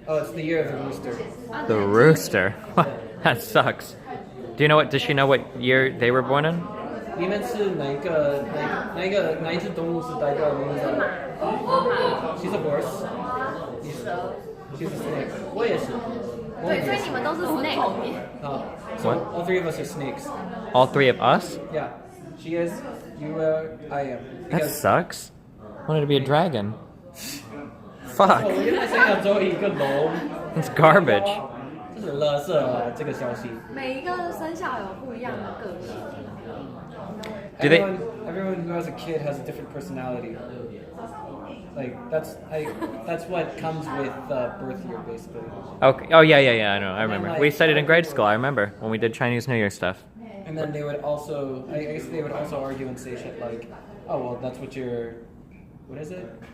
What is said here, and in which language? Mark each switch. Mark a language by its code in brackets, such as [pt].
[en] Oh, it's the year of the rooster. The rooster. That sucks. Do you know what? Does she know what year they were born in? [zh] 你们是哪一只动物是代表名字的？ [en] She's a horse. [zh] 蛇。 [en] She's a snake. [zh] 我也是。对，所以你们都是 snake 后面。 [en] So all three of us are snakes. All three of us? Yeah. She is. You are. I am. That sucks. Wanted to be a dragon. [zh] 我 [en] Fuck. [zh] 原来想要做一个龙。 [en] That's garbage. [zh] 这是垃圾啊！这个消息。每一个生肖有不一样的个性。 [en] Do they- Everyone who has a kid has a different personality. Like that's what comes with birth year, basically. Okay. Oh yeah. I know. I remember. We studied in grade school. I remember when we did Chinese New Year stuff. And then they would also, I guess they would also argue and say shit like, oh well, that's what your, what is it?